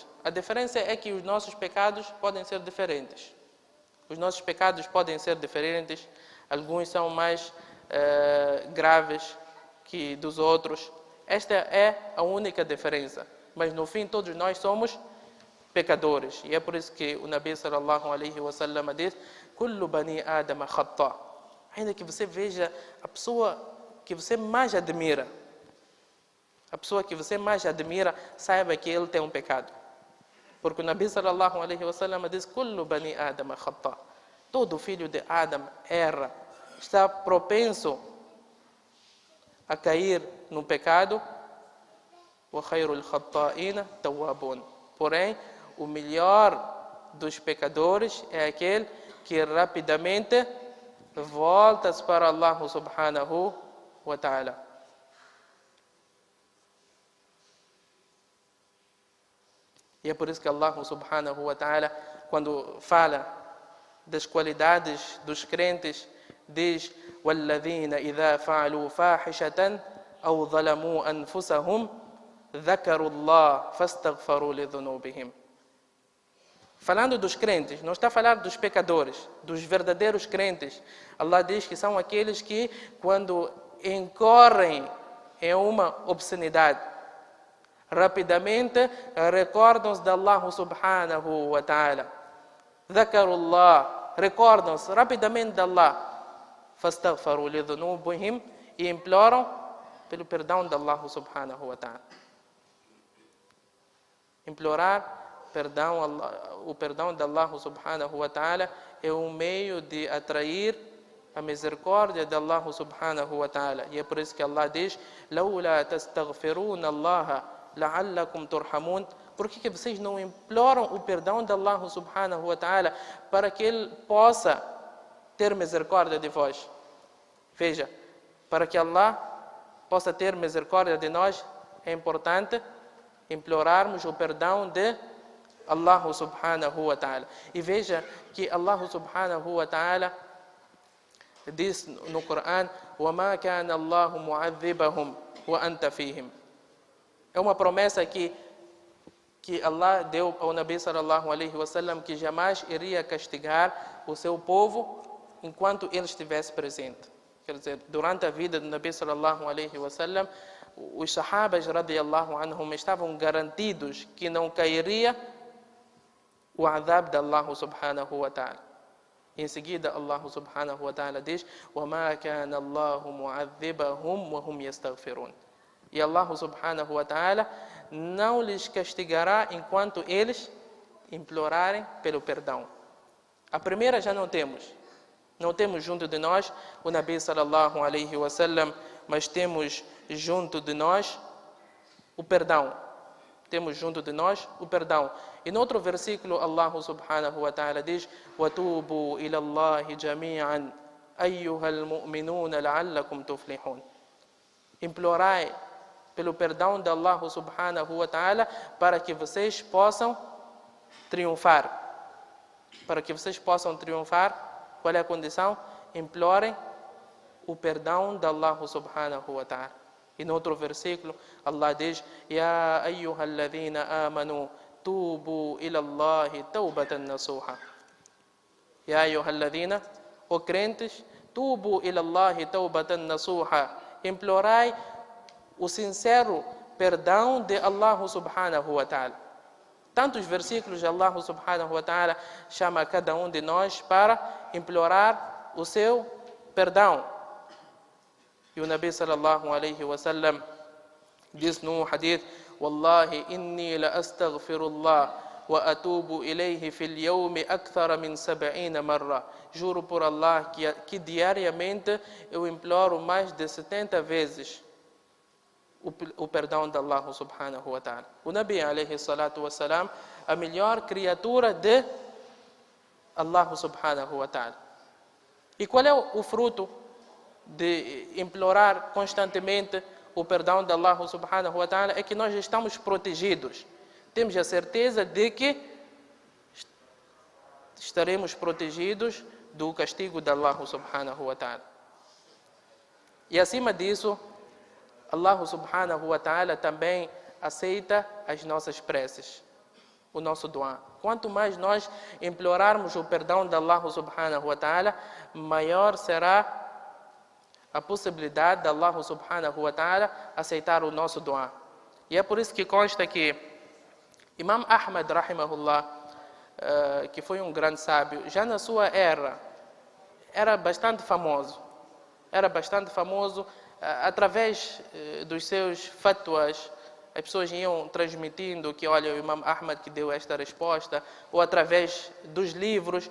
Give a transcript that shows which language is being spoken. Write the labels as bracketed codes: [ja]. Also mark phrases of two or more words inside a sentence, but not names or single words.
[pt] A diferença é que os nossos pecados podem ser diferentes. Alguns são mais graves que dos outros. Esta é a única diferença. Mas no fim todos nós somos pecadores. E é por isso que o Nabi [ar] صلى الله عليه وسلم [pt] diz: [ar] كل بني آدم خطاء. [pt] Ainda que você veja a pessoa que você mais admira, saiba que ele tem um pecado. Porque o Nabi [ar] صلى الله عليه وسلم [pt] diz: [ar] "كل بني آدم خطاء". [pt] Todo filho de Adam erra, está propenso a cair no pecado. [ar] وخير الخطائين توابون. [pt] Porém, o melhor dos pecadores é aquele que rapidamente volta para Allah [ar] سبحانه وتعالى. [pt] E é por isso que Allah [ar] سبحانه وتعالى, [pt] quando fala das qualidades dos crentes, diz: [ar] وَالَّذِينَ إِذَا فَعَلُوا فَاحِشَةً أَوْ ظَلَمُوا أَنفُسَهُمْ ذَكَرُوا اللَّهَ فَاسْتَغْفَرُوا لِذُنُوبِهِمْ. [pt] Falando dos crentes, não está a falar dos pecadores, dos verdadeiros crentes. Allah diz que são aqueles que, quando incorrem em uma obscenidade, rapidamente recordam-se de Allah [ar] سبحانه وتعالى. [pt] Dhakarullah, recordam-se rapidamente de Allah. [ar] فاستغفروا لذنوبهم, [pt] e imploram pelo perdão de Allah [ar] سبحانه وتعالى. [pt] Implorar o perdão de Allah [ar] سبحانه وتعالى [pt] é um meio de atrair a misericórdia de Allah [ar] سبحانه وتعالى. [pt] E é por isso que Allah diz: [ar] لَوْلَا تَسْتَغْفِرُونَ اللَّهَ لَعَلَّكُمْ تُرْحَمُونَ. [pt] Por que vocês não imploram o perdão de Allah [ar] سبحانه وتعالى [pt] para que Ele possa ter misericórdia de vós? Veja, para que Allah possa ter misericórdia de nós, é importante implorarmos o perdão de Allah [ar] سبحانه وتعالى. [pt] E veja que Allah [ar] سبحانه وتعالى [pt] diz no Corão: [ar] وَمَا كَانَ اللَّهُ مُعَذِّبَهُمْ وَأَنْتَ فِيهِمْ. [pt] É uma promessa que Allah deu ao Nabi [ar] صلى الله عليه وسلم, [pt] que jamais iria castigar o seu povo enquanto ele estivesse presente. Quer dizer, durante a vida do Nabi [ar] صلى الله عليه وسلم, [pt] os sahabas [ar] رضي الله عنهم [pt] estavam garantidos que não cairia o adab de Allah [ar] سبحانه وتعالى. [pt] Em seguida, Allah [ar] سبحانه وتعالى [pt] diz: [ar] وَمَا كَانَ اللَّهُ مُعَذِّبَهُمْ وَهُمْ يَسْتَغْفِرُونَ. [pt] E Allah [ar] سبحانه وتعالى [pt] não lhes castigará enquanto eles implorarem pelo perdão. A primeira já não temos. Não temos junto de nós o Nabi [ar] صلى الله عليه وسلم, [pt] mas temos junto de nós o perdão. Temos junto de nós o perdão. E no outro versículo, Allah [ar] سبحانه وتعالى [pt] diz: [ar] وَتُوبُوا إِلَى اللَّهِ جَمِيعًا أَيُّهَا الْمُؤْمِنُونَ لَعَلَّكُمْ تُفْلِحُونَ. [pt] Implorai pelo perdão de Allah [ar] سبحانه وتعالى [pt] para que vocês possam triunfar. Para que vocês possam triunfar, qual é a condição? Implorem o perdão de Allah [ar] سبحانه وتعالى. [pt] E no outro versículo, Allah diz: [ar] يَا أَيُّهَا الَّذِينَ آمَنُوا توبوا إلى الله توبة نصوحا. يا أيها الذين, [pt] ó crentes, [ar] توبوا إلى الله توبة نصوحا. [pt] Implorai o sincero perdão de Allah [ar] سبحانه وتعالى. [pt] Tantos versículos de Allah [ar] سبحانه وتعالى [pt] chama cada um de nós para implorar o seu perdão. E o Nabi [ar] صلى الله عليه وسلم [pt] diz no hadith: [ar] والله إني لأستغفر الله وأتوب إليه في اليوم أكثر من 70 مرة. [pt] Juro por Allah que diariamente eu imploro mais de 70 vezes o perdão de Allah [ar] سبحانه وتعالى. [pt] O Nabi [ar] عليه الصلاة والسلام, [pt] a melhor criatura de Allah [ar] سبحانه وتعالى. [pt] E qual é o fruto de implorar constantemente o perdão de Allah [ar] سبحانه وتعالى? [pt] É que nós estamos protegidos. Temos a certeza de que estaremos protegidos do castigo de Allah [ar] سبحانه وتعالى. [pt] E acima disso, Allah [ar] سبحانه وتعالى [pt] também aceita as nossas preces, o nosso dua. Quanto mais nós implorarmos o perdão de Allah [ar] سبحانه وتعالى, [pt] maior será a possibilidade de Allah [ar] سبحانه وتعالى [pt] aceitar o nosso dua. E é por isso que consta que Imam Ahmad rahimahullah, que foi um grande sábio, já na sua era bastante famoso. Era bastante famoso através dos seus fatwas, as pessoas iam transmitindo que, olha, o Imam Ahmad que deu esta resposta, ou através dos livros.